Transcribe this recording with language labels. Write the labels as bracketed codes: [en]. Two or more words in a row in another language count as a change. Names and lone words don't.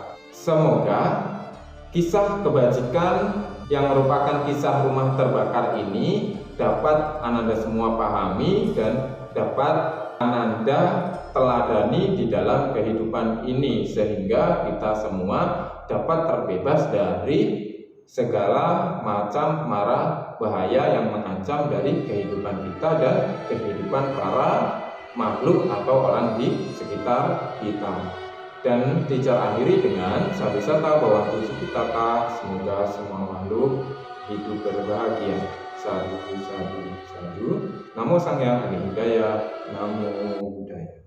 [id] Semoga kisah kebajikan yang merupakan kisah rumah terbakar ini dapat Ananda semua pahami dan dapat Ananda teladani di dalam kehidupan ini, sehingga kita semua dapat terbebas dari segala macam mara bahaya yang mengancam dari kehidupan kita dan kehidupan para makhluk atau orang di sekitar kita. Dan teacher akhiri dengan [pi] sabisata bawantu sukitata, [id] semoga semua makhluk hidup berbahagia. [pi] Sadu, sadu, sadu. Namo Sang Hyang Adi Budaya, Namo Buddhaya.